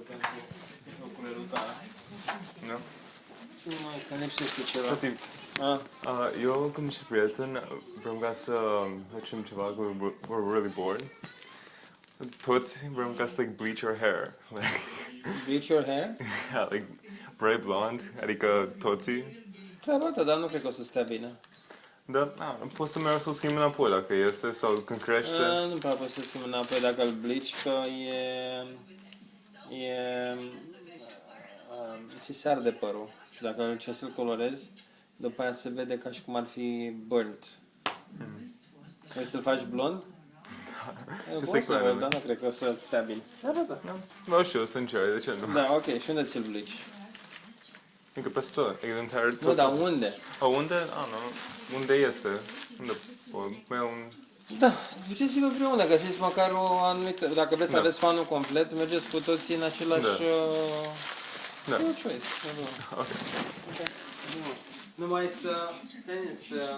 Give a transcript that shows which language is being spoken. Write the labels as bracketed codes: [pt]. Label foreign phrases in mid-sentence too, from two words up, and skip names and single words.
[ro] Ukulelul tale. Da? Ce mai, că lipsește ceva. Tati, eu cu niște prieteni vrem ca să facem ceva cu [en] we're really bored. [ro] Toți vrem ca să [en] like bleach our hair. Bleach your hair? Yeah, like bright blonde, [ro] adică toții. Treaba ta, dar nu cred că o să stea bine. Dar poți să mergi să-l schimbi înapoi dacă este sau când crește. Nu prea poți să schimbi înapoi dacă îl bleach, că ți se arde părul. Și dacă încerci să-l colorezi, după aia se vede ca și cum ar fi burnt. Vrei să-l faci blond? [en] Just [ro] Poți [en] like [ro] să văd, [en] randomly. [ro] dar nu cred că o să stea bine. Nu știu, să încerc, de ce nu? Da, ok. Și unde ți-l bleach? Încă peste tot, [en] like the entire... [ro] Nu, dar unde? Unde? Unde este? Unde pot? Mai un... Da, duceți-vă împreună, găsiți măcar o anumită... Dacă vreți să Da. aveți fanul complet, mergeți cu toții în același... Da. [en] No choice. [ro] Ok. Numai să...